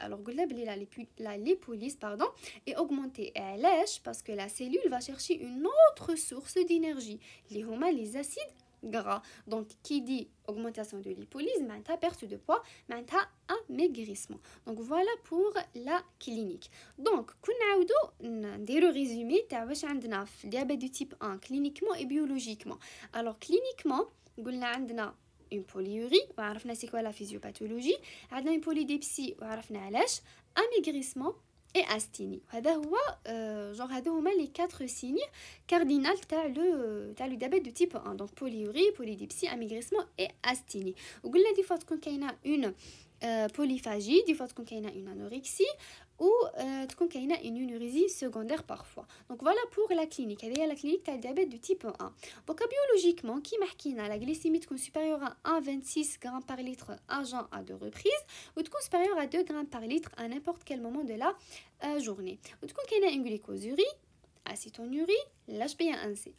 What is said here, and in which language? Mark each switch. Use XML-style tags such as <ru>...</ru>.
<fr>alors</fr> <ar>قلنا بلي</ar> <fr>la lipolyse pardon est augmentée.</fr> <ar>علاش؟</ar> <fr>parce que la cellule va chercher une autre source d'énergie</fr> <ar>اللي هما</ar> <fr>les acides gras. donc qui dit augmentation de lipolyse</fr> <ar>معناتها</ar> <fr>perte de poids, معناتها amaigrissement. donc voilà pour la clinique.</fr> <ar>donc كنا نعاودو نديرو ريزومي تاع واش عندنا في الديابيت دو تيب 1</ar> <fr>cliniquement et biologiquement. alors cliniquement</fr> <ar>قلنا عندنا</ar> <fr>une polyurie</fr> <ar>وعرفنا</ar> <fr>سي كوا لا فيزيوباثولوجي,</fr> <ar>عندنا</ar> <fr>une polydipsie</fr> <ar>وعرفنا علاش,</ar> <fr>amaigrissement et asthénie.</fr> <ar>هذا هو</ar> <fr>genre</fr> <ar>هذو هما</ar> <fr>les 4 signes cardinaux</fr> <ar>تاع</ar> <fr>le diabète de type 1. donc polyurie, polydipsie, amaigrissement et asthénie.</fr> <ar>وقلنا</ar> <fr>دي فوا</fr> <ar>تكون كاينه</ar> <fr>une polyphagie, دي فوا تكون كاينه une anorexie ou تكون كاينه une énurésie secondaire parfois. donc voilà pour la clinique.</fr> <ar>هذه هي</ar> <fr>la clinique</fr> <ar>تاع</ar> <fr>diabète de type 1. donc biologiquement</fr> <ar>كيما حكينا</ar> <fr>la glycémie</fr> <ar>تكون</ar> <fr>supérieure à 1,26 g par litre à jeun à deux reprises, ou تكون supérieure à 2 g par litre à n'importe quel moment de la journée, ou</fr> <ar>تكون كاينه</ar> <fr>une glycosurie, acétonurie, l'HbA1c.</fr>